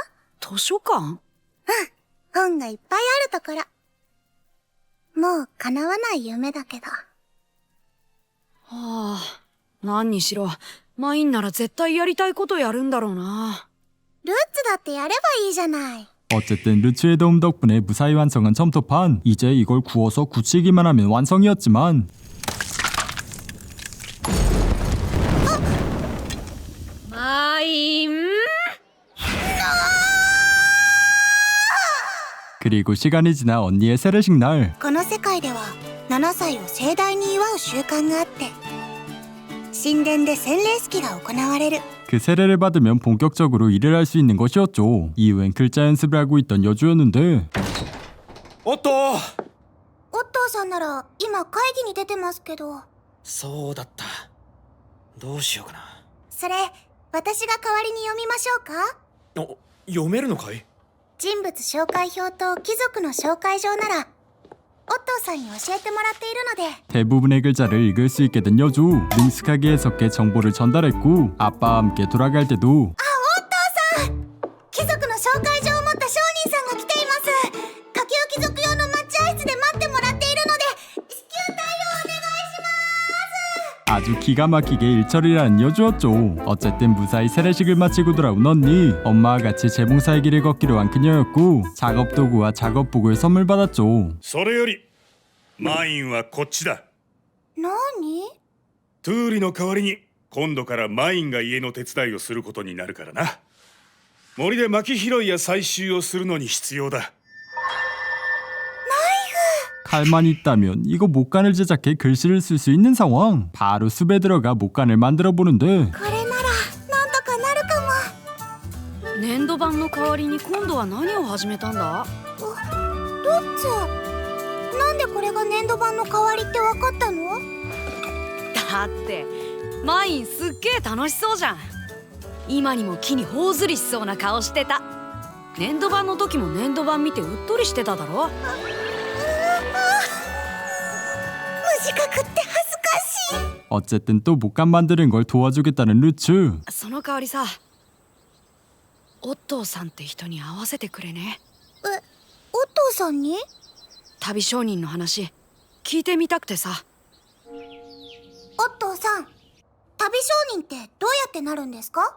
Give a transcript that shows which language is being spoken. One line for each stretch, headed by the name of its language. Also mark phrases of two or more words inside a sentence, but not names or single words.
Japanese: 図書館？本がいっぱいあるところ。もう叶わない夢だけど。はあ、何にしろマインなら絶対やりたいことやるんだろうな。ルッツだってやればいいじゃない。
Korean: 어쨌든 르츠의 도움 덕분에 무사히 완성한 점토판. 이제 이걸 구워서 굳히기만 하면 완성이었지만 마인. 그리고 시간이 지나 언니의 세례식 날.
Japanese: この世界では7歳を盛大に祝う習慣があって、神殿で洗礼式が行われる。
Korean: 그 세례를 받으면 본격적으로 일을 할 수 있는 것이었죠. 이후엔 글자 연습을 하고 있던 여주였는데
Japanese: おっと、オットーさんなら今会議に出てますけど。そうだった。どうしようかな。それ私が代わりに読みましょうか。お、読めるのかい？人物紹介表と貴族の紹介状ならオットーさんに教えてもらっているので。
Korean: 대부분의 글자를 읽을 수 있게 된 여주. 능숙하게 해석해 정보를 전달했고 아빠와 함께 돌아갈 때도
Japanese: 貴族の紹介状を持った商人さんが来ています。下級貴族用の待合室で待ってもらっているので至急対応お願いします。
Korean: 아주 기가 막히게 일처리라는 여주였죠. 어쨌든 무사히 세례식을 마치고 돌아온 언니. 엄마와 같이 재봉사의 길을 걷기로 한 그녀였고 작업 도구와 작업복을 선물 받았죠.
Japanese: それよりマインはこっちだ。何？トゥーリの代わりに今度からマインが家の手伝いをすることになるからな。森で薪拾いや採集をするのに必要だ。
Korean: 칼만 있다면 이거 목간을 제작해 글씨를 쓸 수 있는 상황. 바로 숲에 들어가 목간을 만들어 보는데
Japanese: これならなんとかなるかも。粘土板の代わりに今度は何を始めたんだ？ルッツ、なんでこれが粘土板の代わりって分かったの？だってマインすっげえ楽しそうじゃん。今にも木に頬ずりしそうな顔してた。粘土板の時も粘土板見てうっとりしてただろ。無自覚って恥ずかしい。
Korean: 어쨌든 또 목간 만드는 걸 도와주겠다는 루츠.
Japanese: その代わりさ、オットーさんって人に会わせてくれね。オットーさんに？旅商人の話聞いてみたくてさ。オットーさん、旅商人ってどうやってなるんですか？